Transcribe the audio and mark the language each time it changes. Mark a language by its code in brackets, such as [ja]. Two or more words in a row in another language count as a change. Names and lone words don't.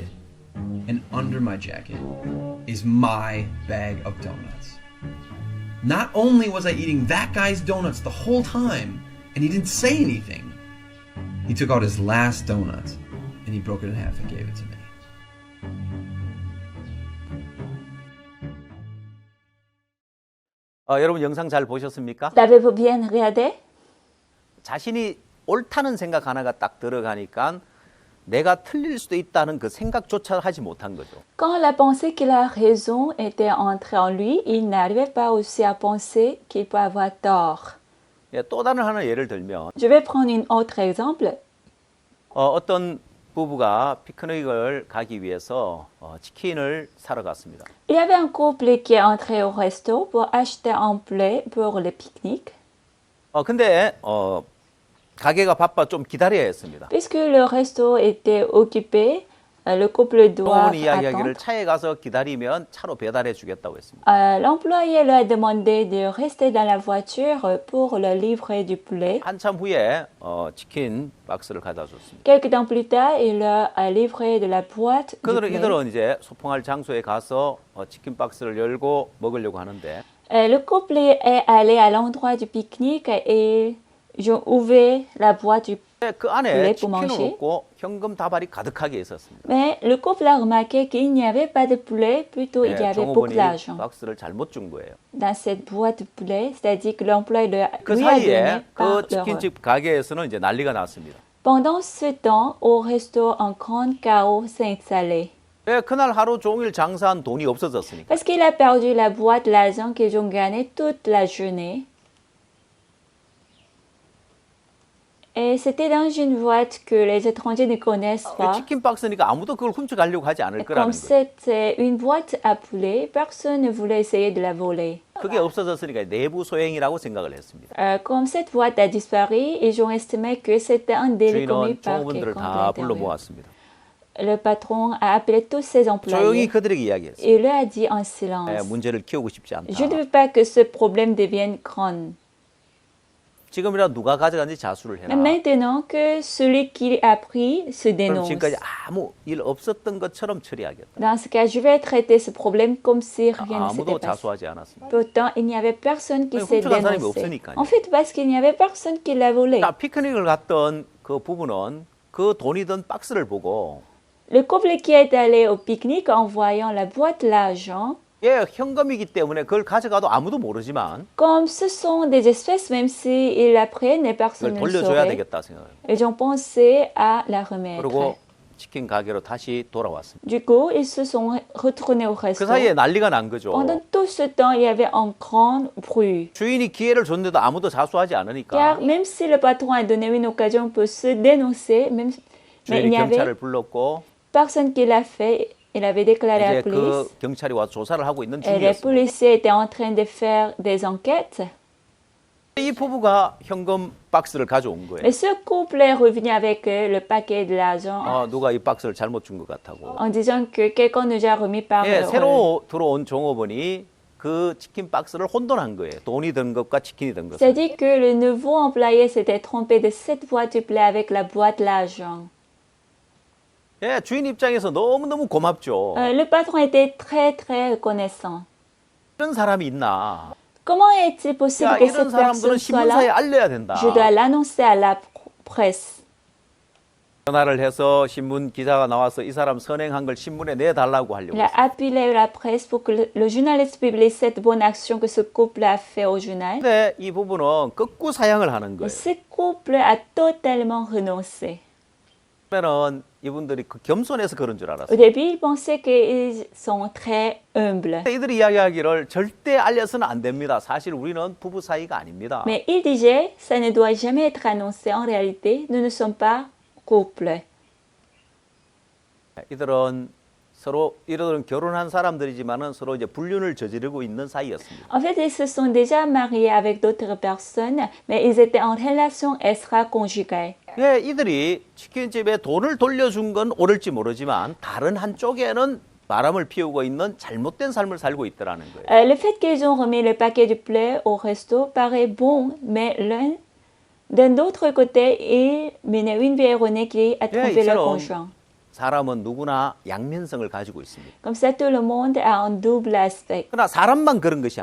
[en] And under my jacket is my bag of donuts. Not only was I eating that guy's donuts the whole time, and he didn't say anything, he took out his last donut, and he broke it in half and gave it to me. [ko] 여러분 영상 잘 보셨습니까? [fr] L'avez-vous bien regardé? [ko] 자신이 옳다는 생각 하나가 딱 들어가니까 내가 틀릴 수도 있다는 그 생각조차 하지 못한 거죠. [fr] Quand la pensée qu'il a raison était entrée en lui, il n'arrivait pas aussi à penser qu'il peut avoir tort. [ko] 예, 또 다른 하나 예를 들면 [fr] Je vais prendre un autre exemple. [ko] 어떤 부부가 피크닉을 가기 위해서 치킨을 사러 갔습니다. [fr] Il y avait un couple qui est entré au resto pour acheter un poulet pour le pique-nique. [ko] 근데 가게가 바빠 좀 기다려야 했습니다. [fr] Puisque le resto était occupé, le couple doit [ko] 어머니 이야기하기를 [fr] attendre. [ko] 차에 가서 기다리면 차로 배달해 주겠다고 했습니다. [fr] L'employé leur a demandé de rester dans la voiture pour le livrer du poulet. [ko] 한참 후에 치킨 박스를 가져다 줬습니다. [fr] Quelque temps plus tard, il leur a livré de la boîte du poulet. [ko] 이들은 이제 소풍할 장소에 가서 치킨 박스를 열고 먹으려고 하는데 [fr] Le couple est allé à l'endroit du pique-nique et ils ont ouvert la boîte du [ko] 그 안에 [fr] poulet pour [ko] 치킨은 [fr] manger. [ko] 없고 현금 다발이 가득하게 있었습니다. [fr] Mais le couple a remarqué qu'il n'y avait pas de poulet, plutôt il y avait beaucoup [ko] 종업원이 [fr] d'argent [ko] 박스를 잘못 준 거예요. [fr] dans cette boîte de poulet, c'est-à-dire que l'employé [ko] 그 [fr] lui a donné [ko] 사이에 [fr] par [ko] 그 [fr] l'heure. [ko] 치킨집 가게에서는 이제 난리가 났습니다. [fr] Pendant ce temps, au resto, un grand chaos s'est installé. [ko] 왜 그날 하루 종일 장사한 돈이 없어졌으니까. [fr] Parce qu'il a perdu la boîte, l'argent qu'ils ont gagné toute la journée. Et c'était dans une boîte que les étrangers ne connaissent pas. [ko] 치킨 박스니까 아무도 그걸 훔쳐가려고 하지 않을 [fr] Comme [ko] 거라는 거예요. [fr] c'était une boîte à poulet, personne ne voulait essayer de la voler. [ko] 그게 없어졌으니까 내부 소행이라고 생각을 했습니다. [fr] Comme cette boîte a disparu, ils ont estimé que c'était un délit commis [ko] 주인은 [fr] par [ko] 종업원들을 [fr] quelqu'un [ko] 다 [fr] de [ko] 불러 [fr] l'intérieur. [ko] 모았습니다. [fr] Le patron a appelé tous ses [ko] 조용히 [fr] employés [ko] 그들에게 이야기했어요. [fr] et leur a dit en silence, [ko] 문제를 키우고 싶지 않다. [fr] je ne veux pas que ce problème devienne grand. [ko] 지금이라도 누가 가져간지 자수를 해라. [fr] Mais maintenant que celui qui a pris se [ko] 그럼 [fr] dénonce, [ko] 지금까지 아무 일 없었던 것처럼 처리하겠다. [fr] dans ce cas, je vais traiter ce problème comme si rien ne s'était [ko] 아무도 [fr] passé. [ko] 자수하지 않았습니다. [fr] Pourtant, il n'y avait personne qui [ko] 아니, [fr] s'est [ko] 훔쳐간 사람이 [fr] dénoncé. [ko] 없으니까요. [fr] En fait, parce qu'il n'y avait personne qui l'a volé. [ko] 자, 피크닉을 갔던 그 부부는 그 돈이 든 박스를 보고 [fr] Le couple qui est allé au pique-nique en voyant la boîte l'argent, [ko] 예, 현금이기 때문에 그걸 가져가도 아무도 모르지만 [fr] comme ce sont des espèces, même s'ils la prennent et personne [ko] 그걸 [fr] ne le [ko] 돌려줘야 [fr] saurait, [ko] 되겠다 생각을. [fr] ils ont pensé à la remettre. [ko] 그리고 치킨 가게로 다시 돌아왔습니다. [fr] Du coup, ils se sont retournés au [ko] 그 [fr] resto. [ko] 사이에 난리가 난 거죠. [fr] Pendant tout ce temps, il y avait un grand bruit. [ko] 주인이 기회를 줬는데도 아무도 자수하지 않으니까 [fr] Car même si le patron a donné une occasion pour se dénoncer, mais il [ko] 주인이 [fr] n'y avait [ko] 경찰을 불렀고 [fr] personne qui l'a fait. Il avait déclaré à la [ko] 이제 그 [fr] police. [ko] 경찰이 와서 조사를 하고 있는 [fr] Et les [ko] 중이었습니다. [fr] policiers étaient en train de faire des enquêtes. [ko] 이 부부가 현금 박스를 가져온 거예요. [fr] Et ce couple est revenu avec le paquet de l'argent [ko] 누가 이 박스를 잘못 준 것 같다고. [fr] en disant que quelqu'un nous a remis par [ko] 예, [fr] erreur. [ko] 새로 들어온 종업원이 그 치킨 박스를 혼돈한 거예요. 돈이 든 것과 치킨이 든 것을. [fr] C'est-à-dire que le nouveau employé s'était trompé de cette boîte de blé avec la boîte l'argent. [ko] 예, 주인 입장에서 너무너무 고맙죠. [fr] Le patron était très très reconnaissant. [ko] 이런 사람이 있나? [fr] Comment est-il possible [ko] 야, [fr] que [ko] 이런 [fr] cette [ko] 사람들은 [fr] personne soit [ko] 신문사에 [fr] là? [ko] 알려야 된다. [fr] Je dois l'annoncer à la presse. [ko] 전화를 해서 신문 기자가 나와서 이 사람 선행한 걸 신문에 내달라고 하려고 [fr] Il a [ko] 했어요. [fr] appelé la presse pour que le journaliste publie cette bonne action que ce couple a fait au journal. [ko] 근데 이 부부는 극구 사양을 하는 [fr] Mais [ko] 거예요. [fr] ce couple a totalement renoncé. [ko] 그러면은 이분들이 그 겸손해서 그런 줄 [fr] Au [ko] 알았어요. [fr] début, ils pensaient qu'ils sont très humbles. [ko] 이들이 이야기하기를 절대 알려서는 안 됩니다. 사실 우리는 부부 사이가 아닙니다. [fr] Mais ils disaient, ça ne doit jamais être annoncé. En réalité, nous ne sommes pas couple. [ko] 이들은 결혼한 사람들이지만은 서로 이제 불륜을 저지르고 있는 사이였습니다. [fr] En fait, ils se sont déjà mariés avec d'autres personnes, mais ils étaient en relation extra-conjugale. [ko] 예, 이들이 치킨집에 돈을 돌려준 건 옳을지 모르지만 다른 한쪽에는 바람을 피우고 있는 잘못된 삶을 살고 있더라는 거예요. [fr] Le fait qu'ils ont remis le paquet de plaies au resto paraît bon, mais d'un autre côté, ils menaient une vie erronée qui a trompé leur [ko] 이처럼 [fr] conjoint. [ko] 사람은 누구나 양면성을 가지고 있습니다. [fr] Comme ça, tout le monde a un double aspect. [ko] 그러나 사람만 그런 것이